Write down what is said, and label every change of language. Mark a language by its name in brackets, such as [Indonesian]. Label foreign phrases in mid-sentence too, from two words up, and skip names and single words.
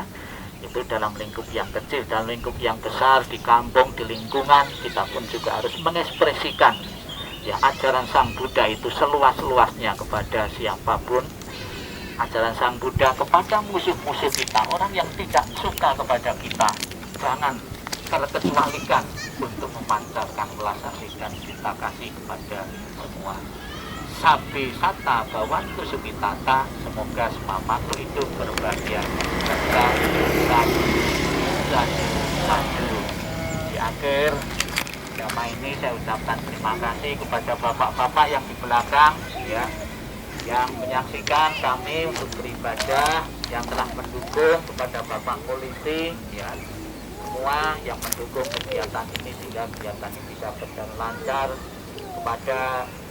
[Indonesian] Itu dalam lingkup yang kecil, dalam lingkup yang besar, di kampung, di lingkungan, kita pun juga harus mengekspresikan ya ajaran Sang Buddha itu seluas-luasnya kepada siapapun. Ajaran Sang Buddha kepada musuh-musuh kita, orang yang tidak suka kepada kita, jangan terkecualikan untuk memancarkan belas kasih dan cinta kasih kepada semua. [Pali] Sabi sata bawantu sukitata, [Indonesian] semoga semua makhluk itu berbahagia. Satu. Di akhir drama ini saya ucapkan terima kasih kepada bapak-bapak yang di belakang, ya, yang menyaksikan kami untuk beribadah, yang telah mendukung, kepada bapak polisi, ya, semua yang mendukung kegiatan ini sehingga kegiatan ini bisa berjalan lancar, kepada